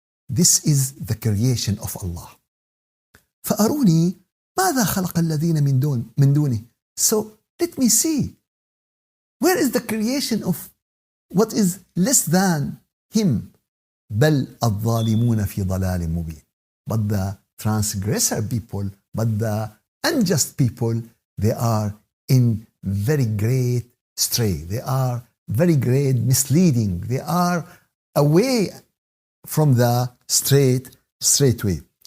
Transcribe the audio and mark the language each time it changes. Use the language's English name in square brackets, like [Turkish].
[English] This is the creation of Allah. [Arabic] فأروني ماذا خلق الذين من دونه. [English] So let me see. Where is the creation of what is less than him? [Arabic] بل الظالمون في ضلال مبين. [English] But the transgressor people, but the unjust people, they are in very great stray. They are very great misleading. They are away from the straight way.